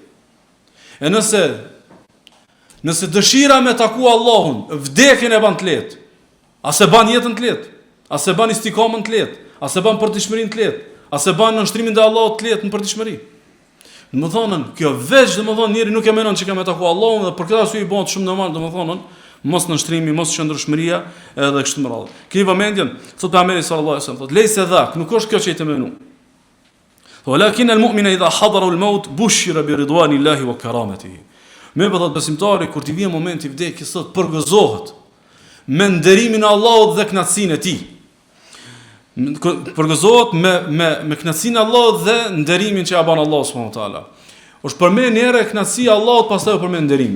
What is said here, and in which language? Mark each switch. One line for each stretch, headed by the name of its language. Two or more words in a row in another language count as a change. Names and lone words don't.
Albanian: E nëse dëshira me taku Allahun, vdekjen e ban të lehtë, a se ban jetën të lehtë, a se ban istikamën të lehtë, a se ban përditshmërinë të lehtë, a se ban nënshtrimin te Allahut të lehtë në përditshmëri. Domethënë, kjo veç domethënë njeri nuk e menon që ka me taku Allahun dhe për këtë arsye i bëhet shumë normal domethënë mos nënshtrimi, mos qëndrueshmëria edhe kështu me radhë. Keni vëmendjen, thotë pejgamberi
Arabic: صلى الله عليه وسلم,
Albanian: thotë
Arabic: ليس ذاك,
Albanian: nuk është kjo që i të menu.
Arabic: ولكن المؤمن إذا حضر الموت بشر برضوان الله وكرامته.
Albanian: Me bëdhat besimtari kur t'i vjen momenti i vdekjes sot përgëzohet me nderimin e Allahut dhe kënaqësinë e tij. Përgëzohet me kënaqësinë e Allahut dhe nderimin që ja bën Allahu
Arabic: سبحانه وتعالى.
Albanian: Është përmend njëherë kënaqësia e Allahut, pastaj është përmend nderimi.